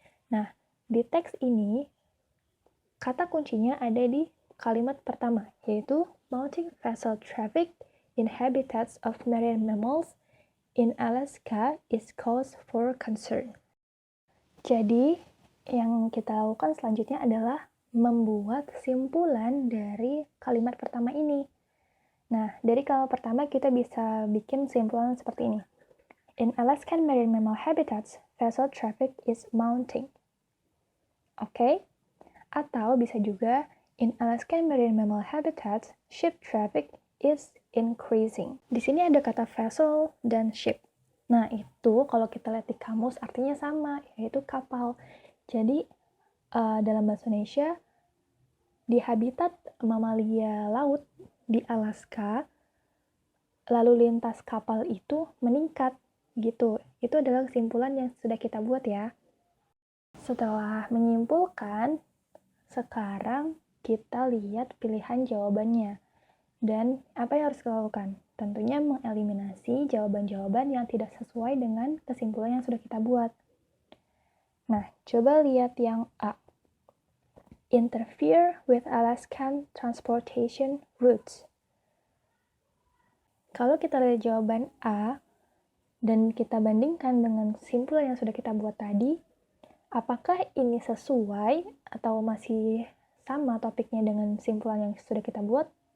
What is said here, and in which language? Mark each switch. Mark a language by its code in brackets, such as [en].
[id] Nah, di teks ini, kata kuncinya ada di kalimat pertama, yaitu [en] mounting vessel traffic in habitats of marine mammals in Alaska is cause for concern. [id] Jadi, yang kita lakukan selanjutnya adalah membuat simpulan dari kalimat pertama ini. Nah, dari kalimat pertama kita bisa bikin simpulan seperti ini. [en] In Alaskan marine mammal habitats, vessel traffic is mounting. [id] Oke? Atau bisa juga, [en] in Alaskan marine mammal habitats, ship traffic is increasing. [id] Di sini ada kata vessel dan ship. Nah, itu kalau kita lihat di kamus artinya sama, yaitu kapal. Jadi, dalam bahasa Indonesia, di habitat mamalia laut di Alaska, lalu lintas kapal itu meningkat gitu. Itu adalah kesimpulan yang sudah kita buat ya. Setelah menyimpulkan, sekarang kita lihat pilihan jawabannya. Dan apa yang harus kita lakukan? Tentunya mengeliminasi jawaban-jawaban yang tidak sesuai dengan kesimpulan yang sudah kita buat. Nah, coba lihat yang A. [en] Interfere with Alaskan transportation routes. [id] Kalau kita lihat jawaban A dan kita bandingkan dengan kesimpulan yang sudah kita buat tadi, apakah ini sesuai atau masih sama topiknya dengan kesimpulan yang sudah kita buat?